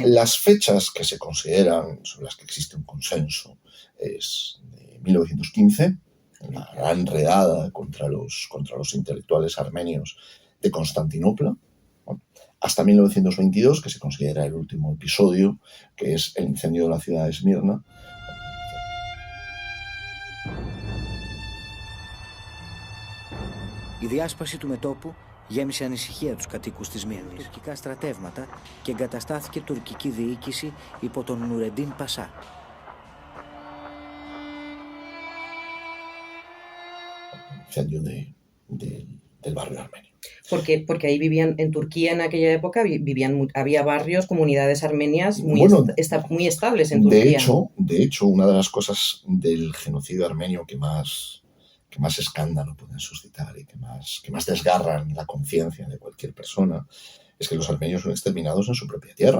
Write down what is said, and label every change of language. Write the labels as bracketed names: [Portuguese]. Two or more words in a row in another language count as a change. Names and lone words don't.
[Spanish] Las fechas que se consideran, sobre las que existe un consenso, es de 1915, la gran redada contra los intelectuales armenios de Constantinopla, ¿no?, hasta 1922, que se considera el último episodio, que es el incendio de la ciudad de Esmirna. [Greek] Η διάσπαση του μετώπου γέμισε ανησυχία τους κατοίκους της Σμύρνης. Τουρκικά στρατεύματα και εγκαταστάθηκε τουρκική διοίκηση υπό τον Νουρεντίν Πασά. [Spanish] Incendio del barrio armenio. Porque ahí vivían, en Turquía en aquella época había barrios, comunidades armenias muy estables en Turquía. De hecho, una de las cosas del genocidio armenio que más escándalo pueden suscitar y que más desgarran la conciencia de cualquier persona es que los armenios son exterminados en su propia tierra.